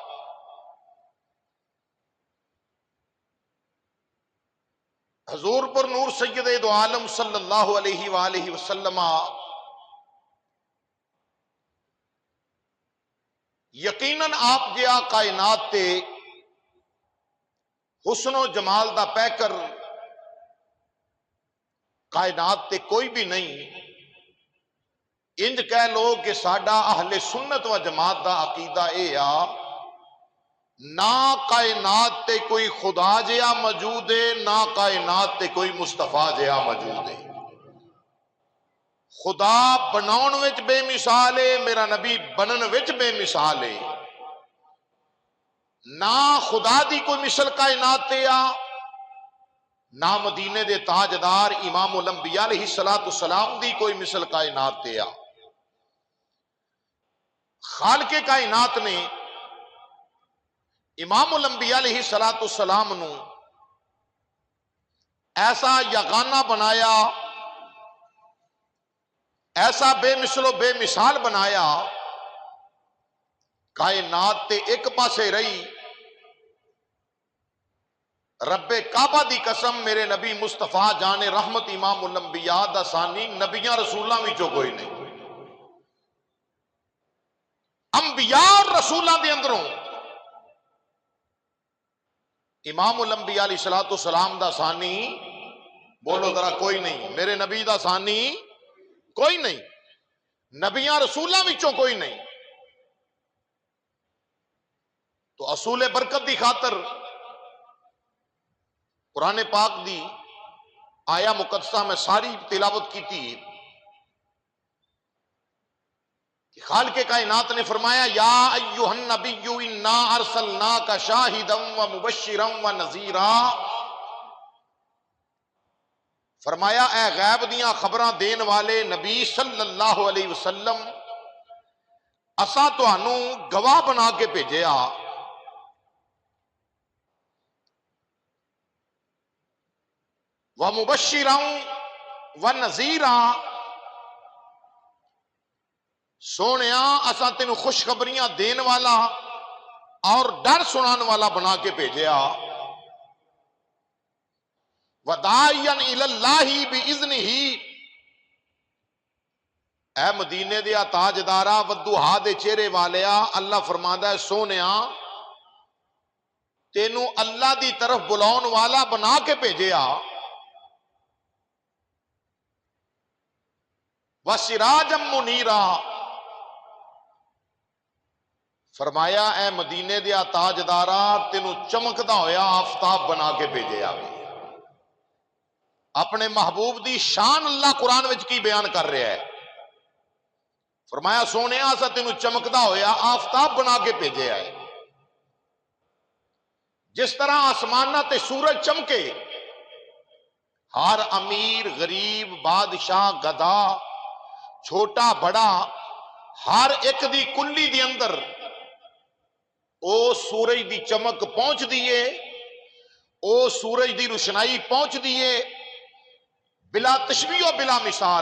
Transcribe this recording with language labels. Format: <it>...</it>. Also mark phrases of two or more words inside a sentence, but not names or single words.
<pa>حضور پر نور سید دو عالم</pa> <ar>صلی اللہ علیہ وآلہ وسلم</ar> <pa>یقیناً آپ جیا کائنات تے حسن و جمال دا پیکر کائنات تے کوئی بھی نہیں۔ انج کہہ لو کہ ساڈا اہل سنت و جماعت دا عقیدہ اے آ نہ کائنات تے کوئی خدا جیا موجود ہے، نہ کائنات تے کوئی مصطفیٰ جیا موجود ہے۔ خدا بناؤن وچ بے مثال ہے، میرا نبی بنن وچ بے مثال ہے۔ نہ خدا دی کوئی مثل کائنات تے آ، نہ مدینے دے تاجدار امام الانبیاء</pa> <ar>علیہ السلام</ar> <pa>دی کوئی مثل کائنات تے آ۔ خالق کائنات نے امام الانبیاء</pa> <ar>علیہ السلام</ar> <pa>نو ایسا یگانہ بنایا، ایسا بے مثل و بے مثال بنایا، کائنات تے ایک پاسے رہی، رب کعبہ دی قسم میرے نبی مصطفیٰ جان رحمت امام الانبیاء دا ثانی نبیاں رسولاں وچوں کوئی نہیں۔ انبیاء اور رسولاں دے اندروں امام الانبیاء</pa> <ar>علیہ السلام</ar> <pa>دا ثانی بولو ذرا کوئی نہیں، میرے نبی دا ثانی کوئی نہیں، نبیاں رسولاں وچوں کوئی نہیں۔ تو اصول برکت دی خاطر قرآن پاک دی آیا مقدسہ میں ساری تلاوت کی تھی کہ خالق کائنات نے فرمایا</pa> <ar>یا ایھا النبی انا ارسلناک شاہدا ومبشرا ونذیرا،</ar> <pa>فرمایا اے غیب دیاں خبراں دین والے نبی</pa> <ar>صلی اللہ علیہ وسلم،</ar> <pa>اساں تانوں گواہ بنا کے بھیجیا،</pa> <ar>ومبشرا ونذیرا،</ar> <pa>سونیا اساں تینوں خوشخبریاں دین والا اور ڈر سنان والا بنا کے بھیجیا،</pa> <ar>وداعیا الی اللہ باذنہ،</ar> <pa>اے مدینے دیا تاجدارا ودوہا دے چہرے والیا، اللہ فرماندا ہے سونیا تینوں اللہ دی طرف بلاؤن والا بنا کے بھیجیا،</pa> <ar>وسراجا منیرا،</ar> <pa>فرمایا اے مدینے دیا تاجدارا تینوں چمکدا ہویا آفتاب بنا کے بھیجیا۔ اپنے محبوب دی شان اللہ قرآن وچ کی بیان کر رہا ہے، فرمایا سونے اسا تینوں چمکدا ہویا آفتاب بنا کے بھیجیا ہے، جس طرح آسمانہ تے سورج چمکے، ہر امیر غریب بادشاہ گدا چھوٹا بڑا ہر ایک دی کلی دی اندر او سورج دی چمک پہنچ دیئے، او سورج دی روشنائی پہنچ دیئے، بلا تشبیہ و بلا مثال۔</pa>